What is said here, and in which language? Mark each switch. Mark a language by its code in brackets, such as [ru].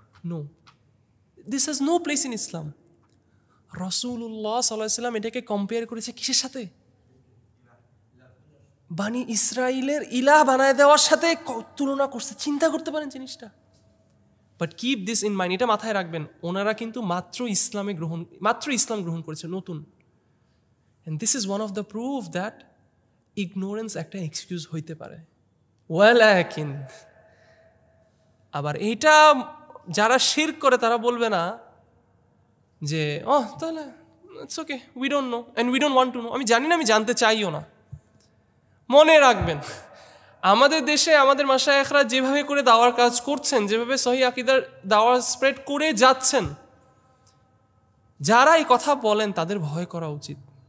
[en] No, this has no place in Islam. [bn] রাসূলুল্লাহ সাল্লাল্লাহু আলাইহি ওয়াসাল্লাম এটাকে কম্পেয়ার করেছে কিসের সাথে? বানি ইসরাইলের ইলাহ বানায় দেওয়ার সাথে তুলনা করছে। চিন্তা করতে পারেন জিনিসটা? [en] but keep this in mind, [bn] এটা মাথায় রাখবেন, ওনারা কিন্তু মাত্র ইসলাম গ্রহণ করেছে, নতুন। [en] And this is one of the proof that ignorance [bn] একটা এক্সকিউজ হইতে পারে। ওয়ালাকিন, আবার এইটা যারা শিরক করে তারা বলবে না যে তাহলে [en] it's okay, we don't know and we don't want to know, [bn] আমি জানি না, আমি জানতে চাইও না। মনে রাখবেন, আমাদের দেশে আমাদের মাশায়েখরা যেভাবে করে দাওয়ার কাজ করছেন, যেভাবে সহিহ আকীদার দাওয়া স্প্রেড করে যাচ্ছেন, যারা এই কথা বলেন তাদের ভয় করা উচিত।